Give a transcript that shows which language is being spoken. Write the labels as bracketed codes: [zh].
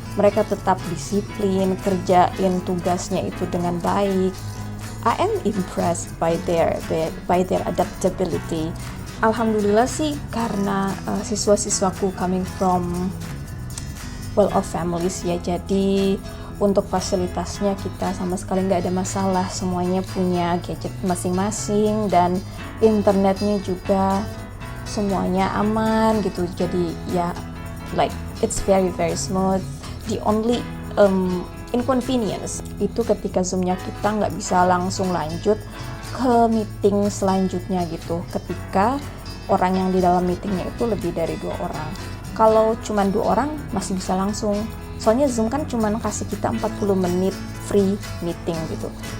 [id] Mereka tetap disiplin, kerjain tugasnya itu dengan baik. [en] I am impressed by their adaptability. [id] Alhamdulillah sih, karena siswa-siswaku [en] coming from well-off families [id] ya, jadi untuk fasilitasnya kita sama sekali nggak ada masalah. Semuanya punya gadget masing-masing dan internetnya juga semuanya aman gitu. Jadi ya, [en] like it's very smooth. The only inconvenience [id] itu ketika zoomnya kita nggak bisa langsung lanjut ke meeting selanjutnya gitu, ketika orang yang di dalam meetingnya itu lebih dari 2 orang. Kalau cuma 2 orang masih bisa langsung, soalnya Zoom kan cuma kasih kita 40 menit free meeting gitu.